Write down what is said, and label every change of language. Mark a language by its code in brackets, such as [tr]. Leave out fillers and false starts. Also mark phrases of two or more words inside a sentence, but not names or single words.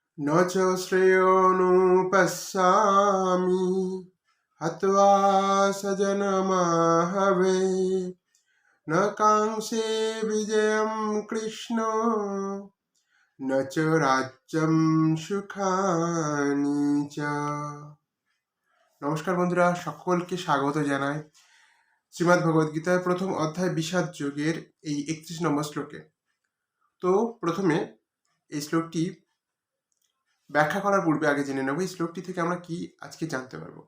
[sa] न च श्रेयोनुपश्यामि हत्वा स्वजनमाहवे न कांक्षे विजयं कृष्ण न च রাজ্যম সুখানি চ। [bn] নমস্কার বন্ধুরা, সকলকে স্বাগত জানাই শ্রীমদ্ ভগবদ্গীতার প্রথম অধ্যায় বিষাদ যোগের এই 31 নম্বর শ্লোকে। তো প্রথমে এই শ্লোকটি ব্যাখ্যা করার পূর্বে আগে জেনে নেব এই শ্লোকটি থেকে আমরা কি আজকে জানতে পারবো।